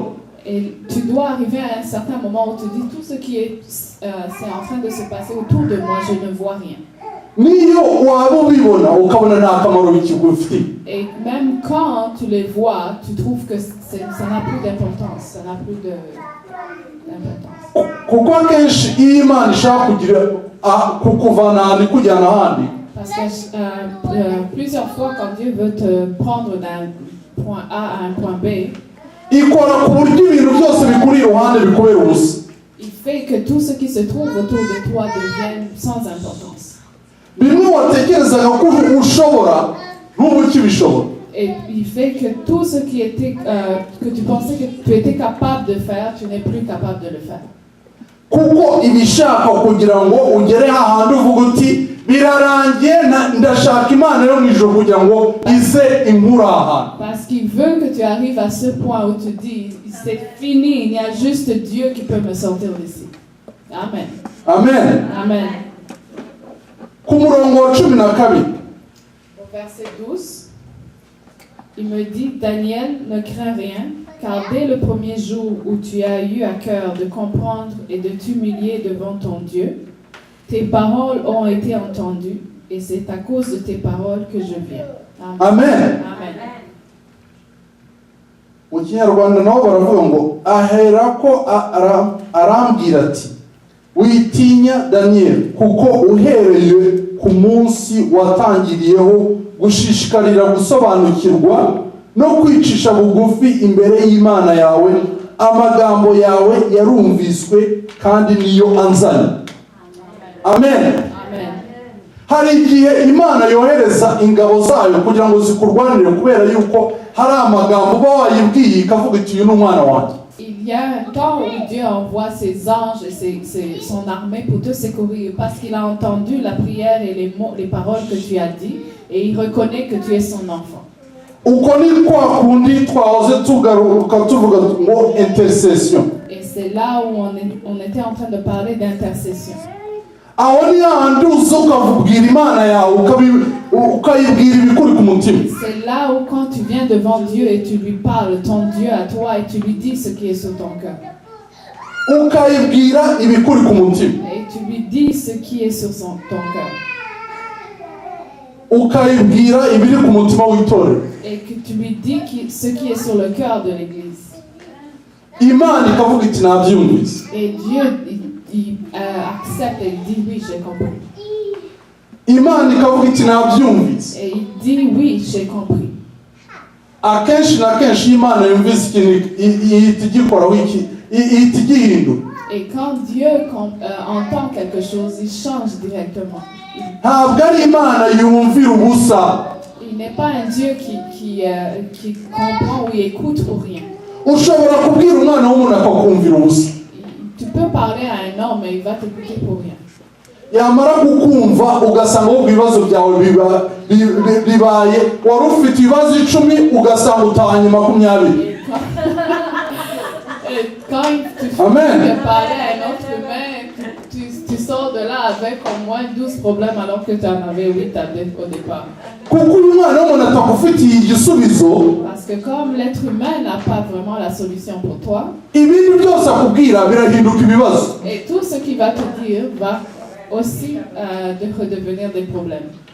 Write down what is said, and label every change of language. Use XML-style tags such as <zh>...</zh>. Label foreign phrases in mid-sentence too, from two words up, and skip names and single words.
<fr>Et tu dois arriver à un certain moment où tu dis tout ce qui est c'est en train de se passer autour de moi, je ne vois rien.</fr> <rw>Niyo waba ubibona ukabona nta kamaro bikigufitiye.</rw> <fr>Et même quand tu les vois, tu trouves que ça n'a plus d'importance, ça n'a plus d'importance.</fr> <rw>Kuko akenshi iyo Imana ishaka kugira kukuvana ahantu ikujyana ahandi,</rw> <fr>parce que plusieurs fois quand Dieu veut te prendre d'un point A à un point B,</fr> <rw>ikora ku buryo ibintu byose bikuri iruhande bikubera ubusa.</rw> <fr>il fait que tout ce qui se trouve autour de toi devienne sans importance.</fr> <rw>Bimwe watekerezaga ko ushobora n'ubu ukibishobora.</rw> <fr>Et il fait que tout ce qui était que tu pensais que tu étais capable de faire, tu n'es plus capable de le faire.</fr> <rw>Kuko ibishaka kugira ngo ugere hahandi uvuga uti birarangiye ndashaka Imana yo mu ijuru kugira ngo ize inkura ahantu.</rw> <fr>Parce qu'il veut que tu arrives à ce point où tu dis c'est fini, il y a juste Dieu qui peut me sortir d'ici. Amen. Amen. Amen.</fr> <rw>Ku murongo wa 12</rw> <fr>Au verset 12, il me dit, Daniel, ne crains rien, car dès le premier jour où tu as eu à cœur de comprendre et de t'humilier devant ton Dieu, tes paroles ont été entendues, et c'est à cause de tes paroles que je viens. Amen. Amen. Amen.</fr> <rw>Mu Kinyarwanda naho baravuga ngo aherako arambwira ati witinya Daniel kuko uhereye ku munsi watangiriyeho gushishikarira gusobanukirwa no kwicisha bugufi imbere y'Imana yawe, amagambo yawe yarumviswe kandi niyo anzanye. Amen. Amen. Hari igihe Imana yohereza ingabo zayo kugira ngo zikurwanire kubera yuko hari amagambo uba wayibwiye ikavuga iti uyu ni umwana wanjye.</rw> <fr>Il y a un temps où Dieu envoie ses anges et son armée pour te secourir parce qu'il a entendu la prière et les mots, les paroles que tu as dit et il reconnaît que tu es son enfant.</fr> <rw>Uko ni kwa kundi twahoze tugaruka tuvuga ngo intercession.</rw> <fr>Et c'est là où on était en train de parler d'intercession.</fr> <rw>Aho ni handi uza ukavubwira Imana yawe ukayibwira ibikuri ku mutima.</rw> <fr>C'est là où quand tu viens devant Dieu et tu lui parles, ton Dieu à toi, et tu lui dis ce qui est sur ton cœur.</fr> <rw>Ukayibwira ibikuri ku mutima.</rw> <fr>Et tu lui dis ce qui est sur ton cœur.</fr> <rw>Ukayibwira ibiri ku mutima w'itorero.</rw> <fr>Et que tu lui dis ce qui est sur le cœur de l'Église.</fr> <rw>Imana ikavuga iti nabyumvise.</rw> <fr>Et Dieu il accepte et il dit oui, j'ai compris.</fr> <rw>Imana ikavuga iti nabyumvise.</rw> <fr>Et il dit oui, j'ai compris.</fr> <rw>Akenshi na kenshi Imana yumvise ikintu ihita igikoraho ihita igihindura.</rw> <fr>Et quand Dieu entend quelque chose, il change directement.</fr> <rw>Ntabwo ari Imana yumvira ubusa.</rw> <fr>Il n'est pas un Dieu qui comprend ou écoute pour rien.</fr> <rw>Ushobora kubwira umwana w'umuntu akakumvira ubusa.</rw> <fr>Tu peux parler à un homme et il va t'écouter pour rien.</fr> <rw>Yamara kukumva ugasanga ubwo ibibazo byawe bibaye wari ufite ibibazo 10 ugasanga utahanye 20.</rw> <fr>Quand tu parles à un autre humain, tu sors de là avec au moins 12 problèmes alors que tu en avais 8 au départ. Parce que comme l'être humain n'a pas vraiment la solution pour toi, et tout ce qu'il va te dire va aussi redevenir des problèmes.</fr>